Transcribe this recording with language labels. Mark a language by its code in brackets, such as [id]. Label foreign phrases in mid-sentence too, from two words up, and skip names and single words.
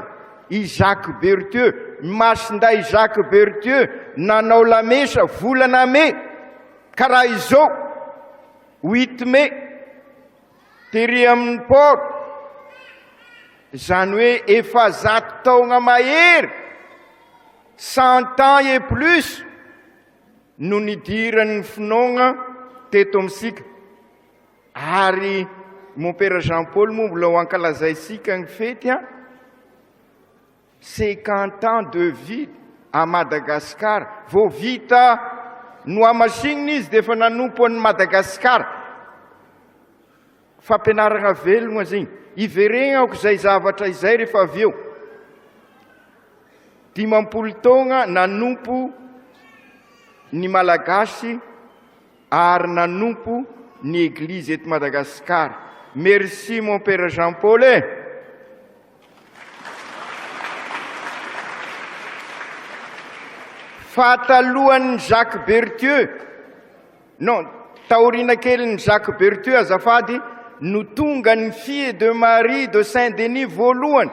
[mg] I Jacques Berthieu, masinday Jacques Berthieu nanao lamesa volana mai, karaha izao 8 mai tery amin'ny port, zany hoe efa 100 taona mahery, [fr] 100 ans et plus [mg] no nidiran'ny finoana teto amintsika. Ary [fr] mon père [mg] Jean-Paul moa mbola ho ankalazaisika ny fety, [fr] 50 ans de vie à Madagascar. [mg] Vao vita noamasinina izy dia efa nanompo an'ny Madagascar. Fampianarana velogna zegny. Iveregnako izay zavatra izay rehefa avy eo. 50 taona nanompo ny malagasy ary nanompo ny église eto Madagascar. [fr] Merci mon père Jean-Paul. [mg] Fatalohan'ny Jacques Berthieu, non, taorina kelin'ny Jacques Berthieu azafady, no tonga ny fille de Marie de Saint-Denis voalohany.